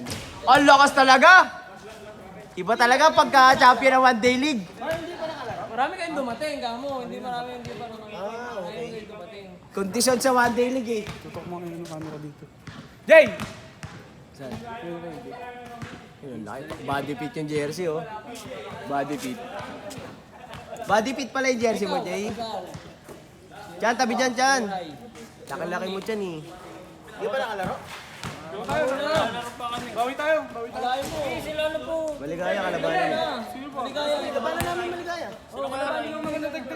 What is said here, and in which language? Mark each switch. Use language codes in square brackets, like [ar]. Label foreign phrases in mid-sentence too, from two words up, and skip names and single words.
[tl] Ang lakas talaga! Iba talaga pagka-champion ng One Day League. Marami kayong dumating, kamo. Hindi pa naman. Ayun kayong dumating. Kondisyon sa One Day League eh. Tutok mo ngayon yung camera dito. Jay! Saan? Yun, laki. [en] Body fit [tl] yung jersey oh. [en] Body fit. Body fit [tl] pala yung jersey mo, Jay. Diyan, tabi dyan. Laki-laki mo dyan eh. Hindi pa nakalaro? Bawi tayo. Alayo mo. Sila na po. Maligaya ka labanan. Maligaya. Labanan namin maligaya. Oo, kalabanin yung mga natagtag.